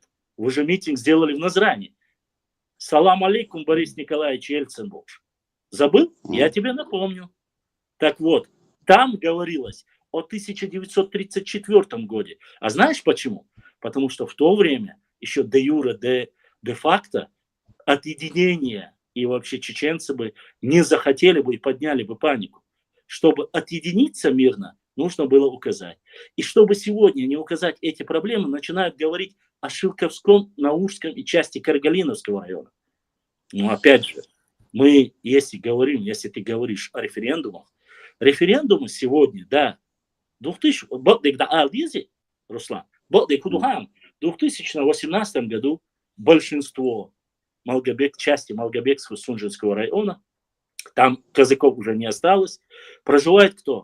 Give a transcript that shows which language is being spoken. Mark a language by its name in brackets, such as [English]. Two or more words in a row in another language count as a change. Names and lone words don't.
[Russian] Вы же митинг сделали в Назране. Салам алейкум, Борис Николаевич Ельцин. Забыл? Я тебе напомню. Так вот, там говорилось о 1934 году. А знаешь почему? Потому что в то время еще де юре, де факто отъединение и вообще чеченцы бы не захотели бы и подняли бы панику. Чтобы отъединиться мирно, нужно было указать. И чтобы сегодня не указать эти проблемы, начинают говорить о Шилковском, Наурском и части Каргалиновского района. Но опять же, если ты говоришь о референдумах, референдумы сегодня, да, 2018 году большинство части Малгобекского Сунжинского района, там казаков уже не осталось, проживает кто?